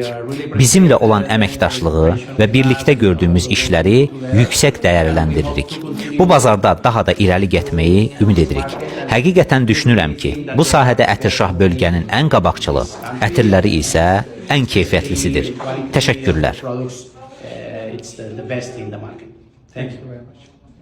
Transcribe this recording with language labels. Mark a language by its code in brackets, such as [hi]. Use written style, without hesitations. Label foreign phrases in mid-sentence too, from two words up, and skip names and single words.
[az] Bizimlə olan əməkdaşlığı və birlikdə gördüyümüz işləri yüksək dəyərləndiririk. Bu bazarda daha da irəli getməyi ümid edirik. Həqiqətən düşünürəm ki, bu sahədə Ətirşah bölgənin ən qabaqcılı, ətirləri isə ən keyfiyyətlisidir. Təşəkkürlər. [en] It's the best in the market. Thank you very much.